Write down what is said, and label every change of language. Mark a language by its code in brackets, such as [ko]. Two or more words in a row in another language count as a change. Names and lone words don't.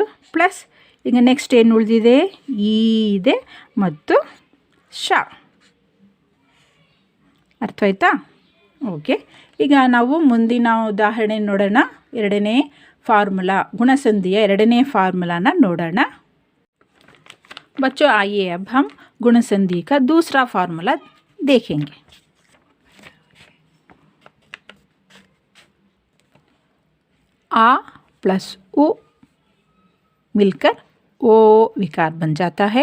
[kn] ಪ್ಲಸ್ ಈಗ ನೆಕ್ಸ್ಟ್ ಏನು ಉಳಿದಿದೆ ಈ ಇದೆ ಮತ್ತು ಶ. ಅರ್ಥ ಆಯ್ತಾ? ಓಕೆ. ಈಗ ನಾವು ಮುಂದಿನ ಉದಾಹರಣೆ ನೋಡೋಣ. ಎರಡನೇ ಫಾರ್ಮುಲಾ, ಗುಣಸಂಧಿಯ ಎರಡನೇ ಫಾರ್ಮುಲಾನ ನೋಡೋಣ. [hi] बच्चों आइए अब हम गुणसंधि का दूसरा फार्मूला देखेंगे. आ प्लस उ मिलकर ओ विकार बन जाता है.